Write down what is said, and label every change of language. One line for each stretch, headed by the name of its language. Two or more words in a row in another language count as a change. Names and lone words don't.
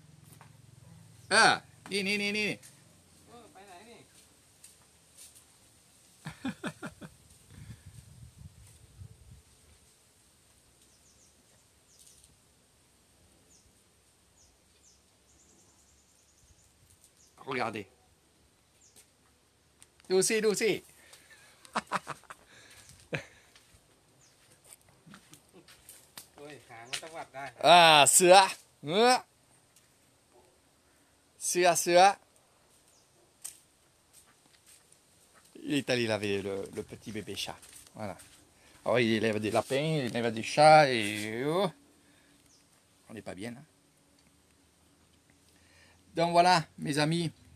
French: Ah, ni. Regardez. Nous aussi.
Thai: หางมันตวัดได้ Ah, sia. Sia.
French: Il est allé laver le petit bébé chat. Voilà. Alors il élève des lapins, il élève des chats et... Oh, on n'est pas bien. Hein. Donc voilà, mes amis.